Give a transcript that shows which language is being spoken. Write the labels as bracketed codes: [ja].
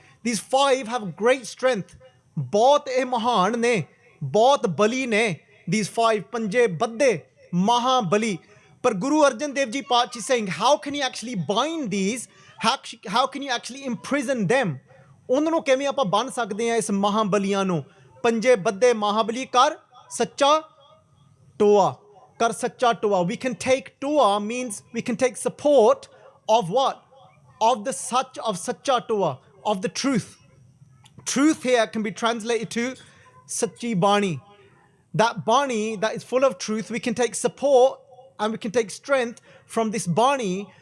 [en] These 5 have great strength. [pa] Bahut eh Mahan ne, bahut Bali ne, [en] these 5, Panje Badde, Mahabali. But Guru Arjan Dev Ji Paatji is saying, how can you actually bind these? How can you actually imprison them? [pa] ਉਹਨਾਂ ਨੂੰ ਕਿਵੇਂ ਆਪਾਂ ਬੰਨ ਸਕਦੇ ਹਾਂ ਇਸ ਮਹਾਬਲੀਆਂ ਨੂੰ? ਪੰਜੇ ਬੱਦੇ ਮਹਾਬਲੀ ਕਰ ਸੱਚਾ ਟੋਆ, ਕਰ ਸੱਚਾ ਟੋਆ. [en] We can take toa means we can take support of what? Of the sach, of sacha toa, of the truth. Truth here can be translated to sachi bani. That bani that is full of truth, we can take support and we can take strength from this bani.